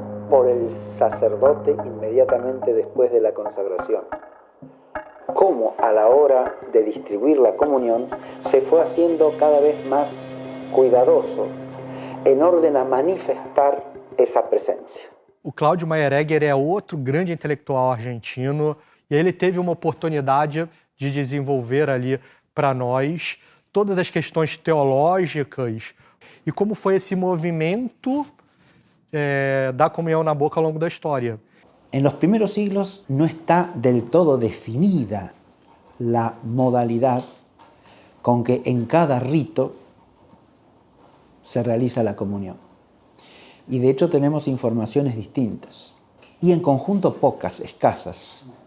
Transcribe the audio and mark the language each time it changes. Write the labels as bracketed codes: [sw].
[es] por el sacerdote inmediatamente después de la consagración. Cómo a la hora de distribuir la comunión se fue haciendo cada vez más cuidadoso em orden a manifestar [pt] essa presença. O Cláudio Meyeregger é outro grande intelectual argentino e ele teve uma oportunidade de desenvolver ali para nós todas as questões teológicas e como foi esse movimento da comunhão na boca ao longo da história. [es] En los primeros siglos no está del todo definida la modalidad con que en cada rito se realiza la comunión. Y de hecho tenemos informaciones distintas. Y en conjunto pocas, escasas.